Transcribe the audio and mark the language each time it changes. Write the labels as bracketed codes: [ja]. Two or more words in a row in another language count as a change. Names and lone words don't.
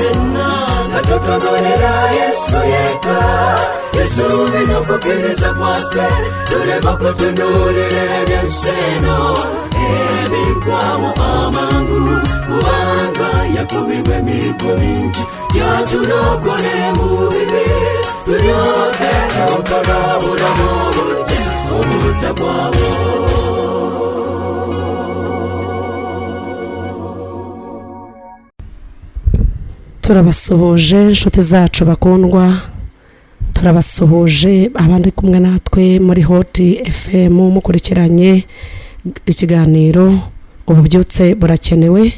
[lg] Katutonolera Yesu yeka, Yesu bino kukkiriza kwaffe, tulema kutunuulira eby'ensi eno ebigwawo amangu, kubanga yakubibwa emigo mingi yaturokore mu bibi turyoke tukarabura mu butakwabo. [rw] turabasuhuje inshuti zacu bakundwa, turabasuhuje abandi kumwe natwe muri Hot FM mukurikiranye ikiganiro ububyutse burakenewe.